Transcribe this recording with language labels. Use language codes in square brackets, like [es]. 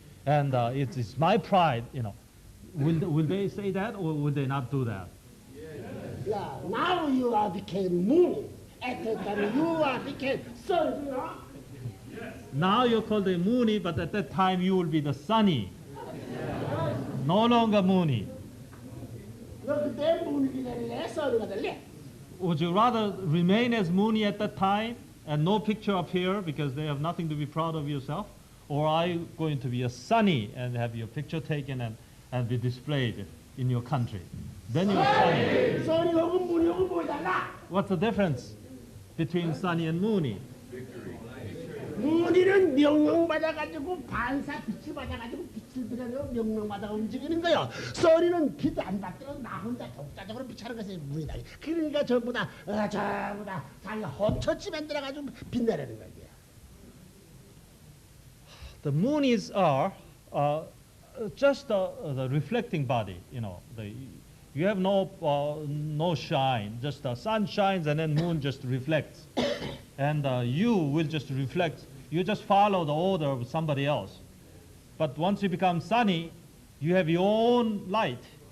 [en] And it's my pride, you know. Will they say that, or will they not do that? Yeah, now you are became moon. At that time you are became sun, you know? Now you're called the Moony, but at that time you will be the Sunny. No longer Moony. [ko] 너 그때 문이가 될래, 선이가 될래? [en] Would you rather remain as Moony at that time and no picture up here because they have nothing to be proud of yourself? Or are you going to be a Sunny and have your picture taken and be displayed in your country? Then you're Sunny. [ko] 선이하고 문이하고 뭐 달라? [en] What's the difference between Sunny and Moony? [ko] 문이는 명령받아가지고 반사 빛을 받아가지고 빛을 들여서 명령받아 움직이는 거요. 선이는 빛 안 받더라도 나 혼자 독자적으로 빛하는 것이 문이다. 그러니까 전부 다 자기 혼처치 만들어가지고 빛내라는 거예요. [en] The Moonies are just the reflecting body. You know, you have no shine. Just the sun shines and then moon just reflects, and you will just reflect you just follow the order of somebody else. But once you become sunny, you have your own light.